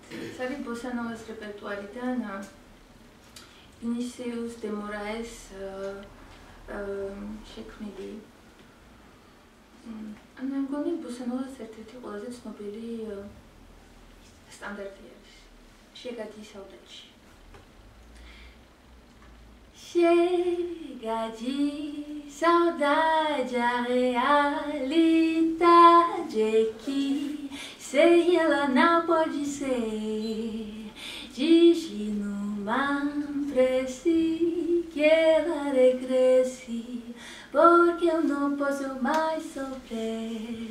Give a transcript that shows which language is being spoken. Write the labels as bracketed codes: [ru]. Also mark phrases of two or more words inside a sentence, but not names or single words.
[ka] ეს არის ბოსანოვას რეპერტუარიდან ვინისიუს დე მორაეს შექმნილი. მე მგონი ბოსანოვას ერთ-ერთი ყველაზე ცნობილი სტანდარტი არის. შეგადი საუდათში. [pt] Chega de saudade, a realidade é que sem ela não pode ser. Diz-lhe numa prece que ela regresse, porque eu não posso mais sofrer.